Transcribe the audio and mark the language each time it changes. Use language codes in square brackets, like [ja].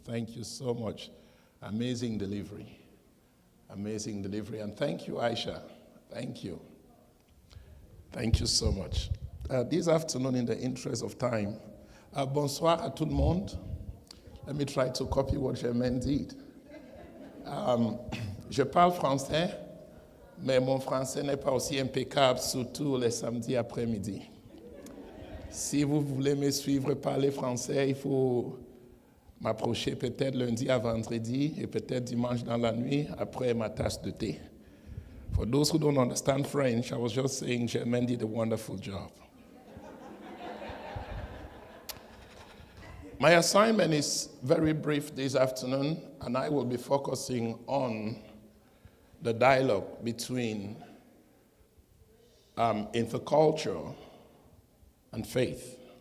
[en] Thank you so much. Amazing delivery. Amazing delivery. And thank you, Aisha. Thank you. Thank you so much. This afternoon, in the interest of time, [fr] bonsoir à tout le monde. [en] Let me try to copy what Germaine did. [fr] Je parle français, mais mon français n'est pas aussi impeccable, surtout les samedis après-midi. Si vous voulez me suivre parler français, il faut m'approcher peut-être lundi à vendredi et peut-être dimanche dans la nuit après ma tasse de thé. [en] For those who don't understand French, I was just saying Germaine did a wonderful job. My assignment is very brief this afternoon, and I will be focusing on the dialogue between interculture and faith.